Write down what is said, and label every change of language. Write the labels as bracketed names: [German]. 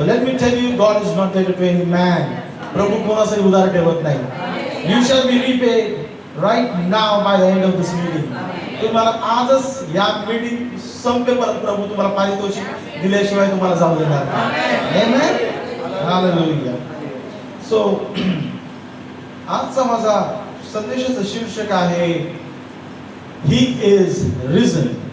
[English] Let me tell you, God is not there to any man. [Marathi] प्रभू कोणाचाही उधार ठेवत नाही. [English] You shall be repaid right now by the end of this meeting. [Marathi] तुम्हाला आजच या meeting संपेपर्यंत प्रभू तुम्हाला पारितोषिक दिल्याशिवाय तुम्हाला जाऊ देणार नाही. आमेन. हालेलुया. सो आजचा माझा संदेशाचं शीर्षक आहे, [English] He is risen.